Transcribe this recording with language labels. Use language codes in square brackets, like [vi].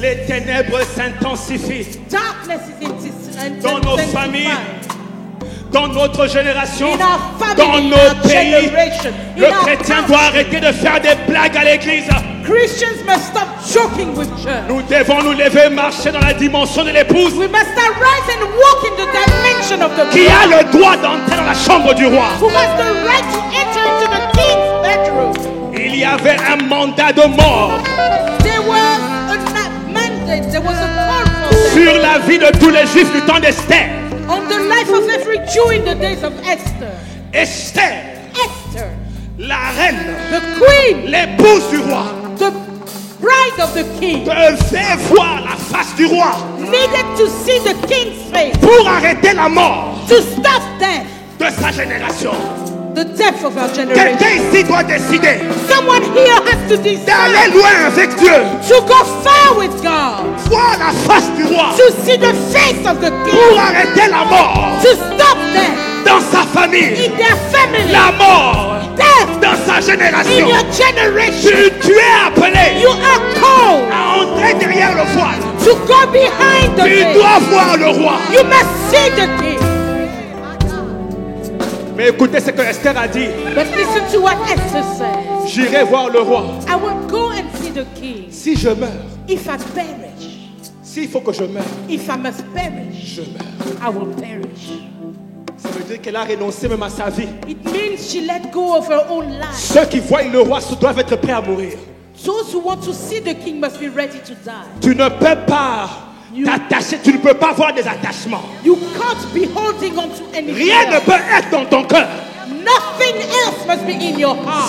[fr] Les ténèbres s'intensifient. [en] Darkness is [fr] Dans nos familles, dans notre génération, [en] in our family, [fr] dans [en] in [fr] nos [en] our [fr] pays. [en] generation, in [fr] Le [en] our [fr] chrétien [en] country. [fr] doit arrêter de faire des blagues à l'église. [en] Christians must stop joking with church. [fr] Nous devons nous lever, marcher dans la dimension de l'épouse [en] We must start rise and walk in the dimension of the [fr] qui a [en] bride, [fr] le droit d'entrer dans la chambre du roi. [en] who has the right to enter into the king's bedroom. [fr] Il y avait un mandat de mort [en] There was a mandate, there was a call for them [fr] sur la vie de tous les juifs du temps d'Esther. [en] on the life of every Jew in the days of Esther. [fr] Esther, [en] Esther, [fr] la reine, [en] the queen, [fr] l'épouse du roi, [en] the bride of the king, [fr] devait voir la face du roi [en] needed to see the king's face [fr] pour arrêter la mort [en] to stop death, [fr] de sa génération. [en] the death of our generation. [fr] Quelqu'un ici doit décider [en] Someone here has to decide [fr] d'aller loin avec Dieu, [en] to go far with God, [fr] voir la face du roi [en] to see the face of the [fr] pour [en] king, [fr] arrêter la mort [en] to stop death [fr] dans sa famille, [en] in their family, [fr] la mort [en] death [fr] dans sa [en] in [fr] génération. [en] your generation. [fr] Tu es appelé [en] You are called [fr] à entrer derrière le voile. [en] to go behind the [fr] Tu [en] veil. [fr] dois voir le roi. [en] You must see the king. [fr] Mais écoutez ce que Esther a dit. [en] But listen to what Esther says. [fr] J'irai voir le roi. [en] I will go and see the king. [fr] Si je meurs, [en] If I perish, [fr] s'il faut que je meure, [en] if I must perish, [fr] je meurs. [en] I will perish. [fr] Ça veut dire qu'elle a renoncé même à sa vie. [en] It means she let go of her own life. [fr] Ceux qui voient le roi doivent être prêts à mourir. [en] Those who want to see the king must be ready to die. [fr] Tu ne peux pas t'attacher, tu ne peux pas avoir des attachements. [en] You can't be holding on to anything [fr] Rien ne [en] else. [fr] peut être dans ton cœur. [en] Nothing else must be in your heart.